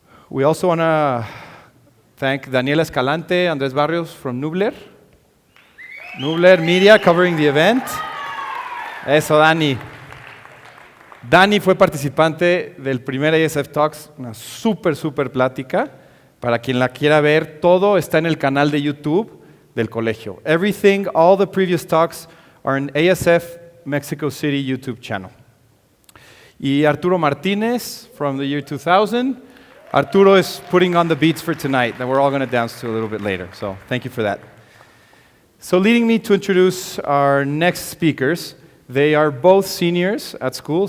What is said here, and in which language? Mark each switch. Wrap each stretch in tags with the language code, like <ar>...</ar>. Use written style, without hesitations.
<en>We also want to thank Daniela Escalante, Andrés Barrios from Nubler Media covering the event.</en> <es>Eso, Dani. Dani fue participante del primer ASF Talks, una super plática. Para quien la quiera ver, todo está en el canal de YouTube del colegio.</es> <en>Everything, all the previous talks are in ASF Mexico City YouTube channel. Y Arturo Martinez from the year 2000. Arturo is putting on the beats for tonight that we're all going to dance to a little bit later. So thank you for that. So leading me to introduce our next speakers. They are both seniors at school.</en>